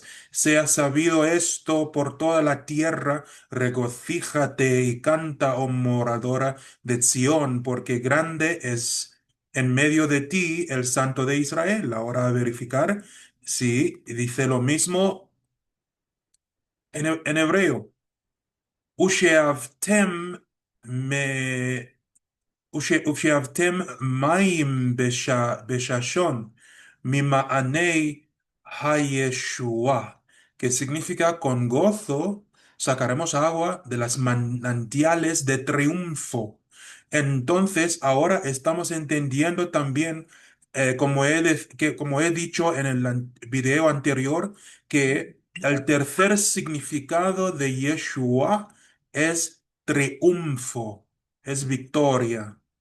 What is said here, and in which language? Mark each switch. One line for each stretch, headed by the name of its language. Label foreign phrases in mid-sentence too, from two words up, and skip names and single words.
Spanish: Sea sabido esto por toda la tierra, regocíjate y canta, oh moradora de Sión, porque grande es en medio de ti el Santo de Israel. Ahora a verificar si dice lo mismo en hebreo.
Hebrew: ושאבתם מי ושאבתם מים בששון ממעני הישועה,
Spanish: que significa con gozo sacaremos agua de las manantiales de triunfo. Entonces, ahora estamos entendiendo también, como he dicho en el video anterior, que el tercer significado de Yeshua es triunfo, es victoria.